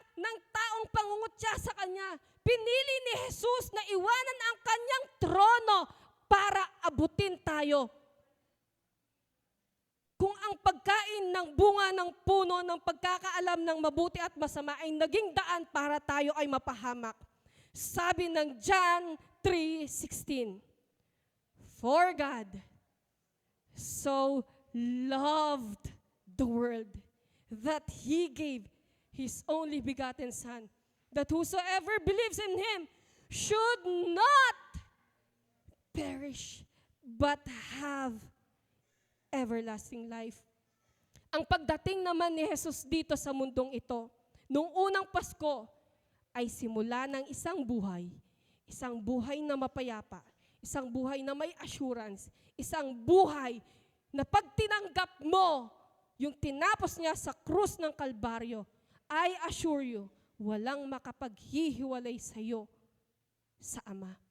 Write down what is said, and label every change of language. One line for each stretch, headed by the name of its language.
Filipino: ng taong pangungutya sa kanya. Pinili ni Jesus na iwanan ang kanyang trono para abutin tayo. Kung ang pagkain ng bunga ng puno ng pagkakaalam ng mabuti at masama ay naging daan para tayo ay mapahamak. Sabi ng
English: John 3:16, For God so loved the world that He gave His only begotten Son, that whosoever believes in Him should not perish, but have everlasting life.
Filipino: Ang pagdating naman ni Jesus dito sa mundong ito, nung unang Pasko, ay simula ng isang buhay na mapayapa, isang buhay na may assurance, isang buhay na pag tinanggap mo yung tinapos niya sa krus ng Kalbaryo,
English: I assure you,
Filipino: walang makapaghihiwalay sa iyo sa Ama.